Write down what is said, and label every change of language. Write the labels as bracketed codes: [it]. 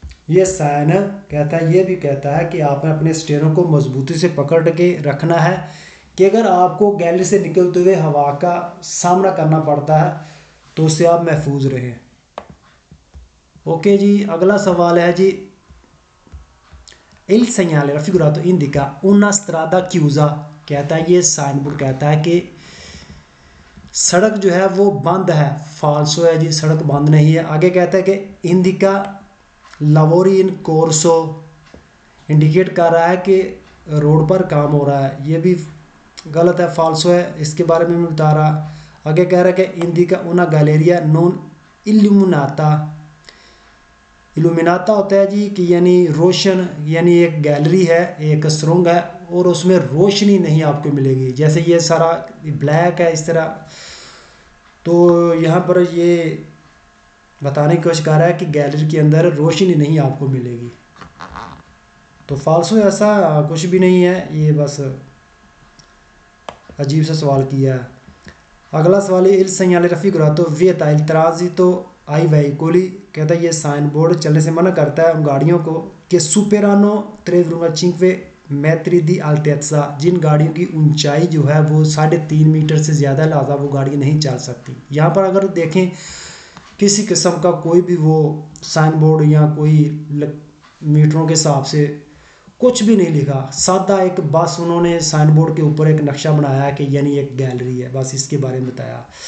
[hi] ये साइन कहता है, ये भी कहता है कि आपने अपने स्टीयरिंग को मजबूती से पकड़ के रखना है कि अगर आपको गैलरी से निकलते हुए हवा का सामना करना पड़ता है तो उससे आप महफूज रहें। ओके जी, अगला सवाल है जी, [it] il segnale raffigurato indica una strada chiusa। [hi] कहता है, ये साइन बोर्ड कहता है कि सड़क जो है वो बंद है, फाल्सो है जी, सड़क बंद नहीं है। आगे कहता है कि [it] इंडिका लावोरी इन कोर्सो, [hi] इंडिकेट कर रहा है कि रोड पर काम हो रहा है, ये भी गलत है, फाल्सो है, इसके बारे में बता रहा। आगे कह रहा है कि [it] इंडिका उना गैलेरिया नॉन इल्यूमिनाता। [hi] इल्यूमिनाता होता है जी कि यानी रोशन, यानी एक गैलरी है, एक सुरंग है और उसमें रोशनी नहीं आपको मिलेगी, जैसे ये सारा ब्लैक है इस तरह। तो यहाँ पर ये बताने की कोशिश कर रहा है कि गैलरी के अंदर रोशनी नहीं आपको मिलेगी, तो फाल्सो ऐसा कुछ भी नहीं है, ये बस अजीब सा सवाल किया है। अगला सवाल है, [it] il segnale raffigurato vieta il transito ai veicoli। [hi] कहता है, ये साइन बोर्ड चलने से मना करता है उन गाड़ियों को कि [it] superano 3,5 metri di altezza, [hi] जिन गाड़ियों की ऊंचाई जो है वो 3.5 मीटर से ज़्यादा, लिहाजा वो गाड़ी नहीं चल सकती। यहाँ पर अगर देखें किसी किस्म का कोई भी वो साइन बोर्ड या कोई मीटरों के हिसाब से कुछ भी नहीं लिखा, सादा एक बस उन्होंने साइन बोर्ड के ऊपर एक नक्शा बनाया कि यानी एक गैलरी है, बस इसके बारे में बताया।